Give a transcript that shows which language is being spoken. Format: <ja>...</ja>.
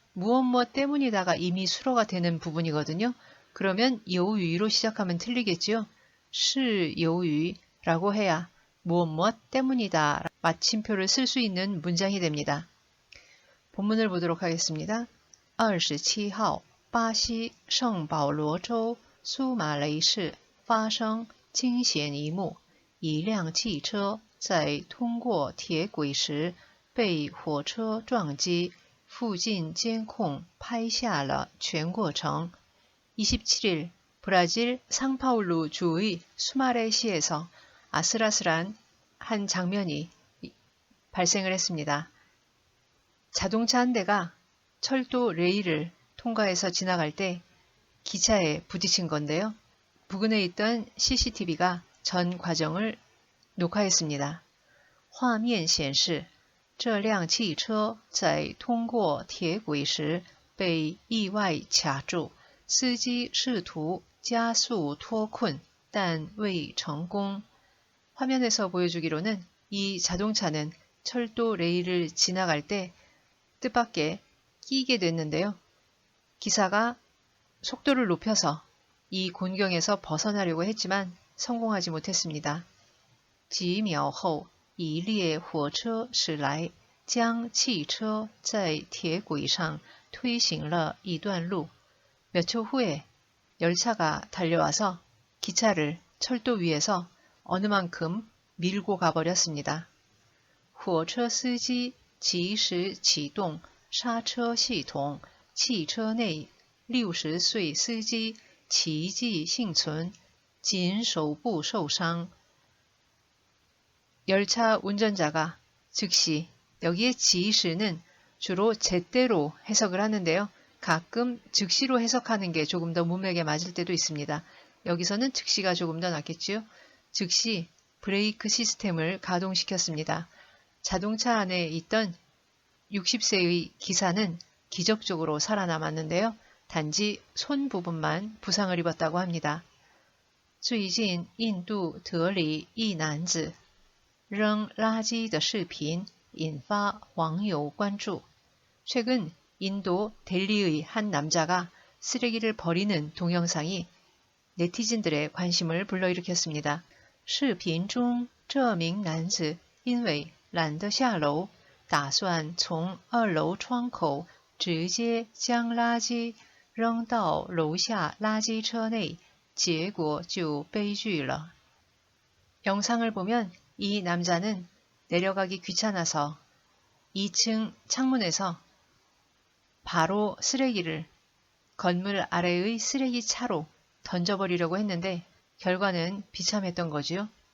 <ko>무엇 때문이다가 이미 수어가 되는 부분이거든요. 그러면 요유로 시작하면 틀리겠죠.</ko> <zh>是由于</zh> <ko>라고 해야 무엇 때문이다 마침표를 쓸 수 있는 문장이 됩니다. 본문을 보도록 하겠습니다.</ko> <zh>27号巴西圣保罗州苏马雷市发生惊险一幕，一辆汽车在通过铁轨时被火车撞击，附近监控拍下了全过程。</zh> <ko>27일 브라질 상파울루 주의 수마레시에서 아슬아슬한 한 장면이 발생을 했습니다. 자동차 한 대가 철도 레일을 통과해서 지나갈 때 기차에 부딪힌 건데요. 부근에 있던 CCTV가 전 과정을 녹화했습니다.</ko> <zh>画面显示这辆汽车在通过铁轨时被意外卡住，司机试图加速脱困，但未成功.</zh> <ko>화면에서 보여주기로는 이 자동차는 철도 레일을 지나갈 때 뜻밖의 끼게 됐는데요. 기사가 속도를 높여서 이 곤경에서 벗어나려고 했지만 성공하지 못했습니다.</ko> <zh>几秒后一列火车驶来，将汽车在铁轨上推行了一段路.</zh> <ko>몇 초 후에 열차가 달려와서 기차를 철도 위에서 어느 만큼 밀고 가버렸습니다.</ko> <zh>火车司机及时启动刹车系统，汽车内60岁司机奇迹幸存，仅手部受伤.</zh> <ko>열차 운전자가 즉시, 여기에 지시는 주로 제때로 해석을 하는데요. 가끔 즉시로 해석하는 게 조금 더 문맥에 맞을 때도 있습니다. 여기서는 즉시가 조금 더 낫겠지요. 즉시 브레이크 시스템을 가동시켰습니다. 자동차 안에 있던 60세의 기사는 기적적으로 살아남았는데요. 단지 손 부분만 부상을 입었다고 합니다.</ko> <zh>最近印度德里一男子扔垃圾的视频引发网友关注.</zh> <ko>최근 인도 델리의 한 남자가 쓰레기를 버리는 동영상이 네티즌들의 관심을 불러일으켰습니다.</ko> <zh>视频中这名男子因为懒得下楼，打算从2楼窗口直接将垃圾扔到楼下垃圾车内，结果就悲剧了.</zh> <ko>영상을 보면 이 남자는 내려가기 귀찮아서 2층 창문에서 바로 쓰레기를 건물 아래의 쓰레기 차로 던져버리려고 했는데 결과는 비참했던 거지요.</ko>